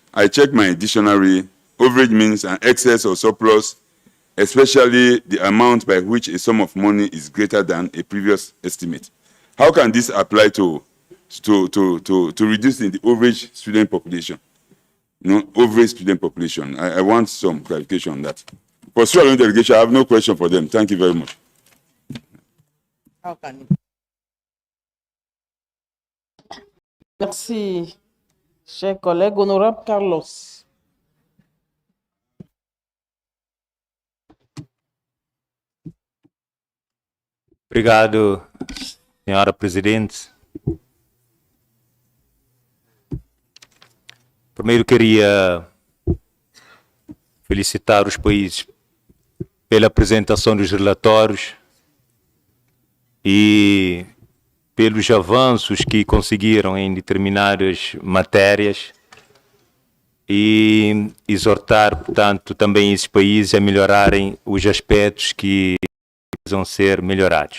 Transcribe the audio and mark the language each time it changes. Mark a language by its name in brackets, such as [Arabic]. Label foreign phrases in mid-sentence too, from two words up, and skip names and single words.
[English] I checked my dictionary. Overage means an excess or surplus, especially the amount by which a sum of money is greater than a previous estimate. How can this apply to reducing the overage student population? Overage student population. I want some clarification on that. For Sierra Leone delegation, I have no question for them. Thank you very much. How can you? [French] Merci, cher collègue. Honorable Carlos. [Portuguese] Obrigado, senhora Presidente. Primeiro queria felicitar os países pela apresentação dos relatórios e pelos avanços que conseguiram em determinadas matérias e exortar, portanto, também esses países a melhorarem os aspectos que precisam ser melhorados.